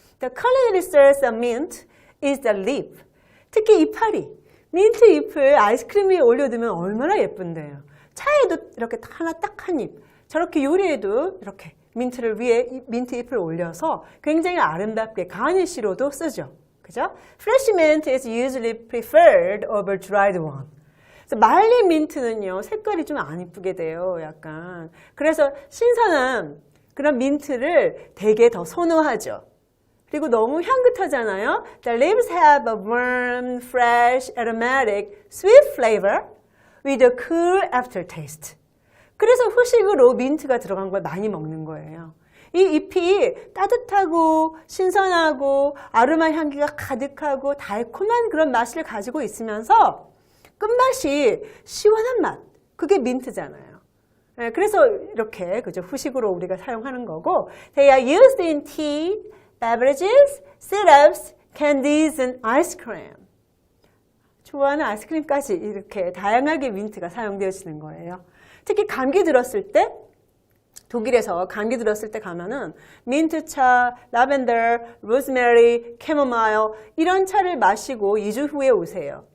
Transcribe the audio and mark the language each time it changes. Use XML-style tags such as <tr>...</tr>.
<en>The culinary source of mint is the leaf.</en> <ko>특히 이파리. 민트 잎을 아이스크림 위에 올려두면 얼마나 예쁜데요. 차에도 이렇게 하나 딱 한 잎. 저렇게 요리에도 이렇게 민트를 위에 민트 잎을 올려서 굉장히 아름답게 가니쉬로도 쓰죠. 그죠?</ko> <en>Fresh mint is usually preferred over dried one.</en> <ko>그래서 말린 민트는요, 색깔이 좀 안 이쁘게 돼요, 약간. 그래서 신선한 그런 민트를 되게 더 선호하죠. 그리고 너무 향긋하잖아요.</ko> <en>The leaves have a warm, fresh, aromatic, sweet flavor with a cool aftertaste.</en> <ko>그래서 후식으로 민트가 들어간 걸 많이 먹는 거예요. 이 잎이 따뜻하고 신선하고 아로마 향기가 가득하고 달콤한 그런 맛을 가지고 있으면서 끝맛이 시원한 맛. 그게 민트잖아요. 그래서 이렇게 그죠 후식으로 우리가 사용하는 거고</ko> <en>They are used in tea, beverages, syrups, candies, and ice cream.</en> <ko>좋아하는 아이스크림까지 이렇게 다양하게 민트가 사용되어지는 거예요. 특히 감기 들었을 때 독일에서 감기 들었을 때 가면은 민트차, 라벤더, 로즈메리, 캐모마일 이런 차를 마시고 2주 후에 오세요.</ko>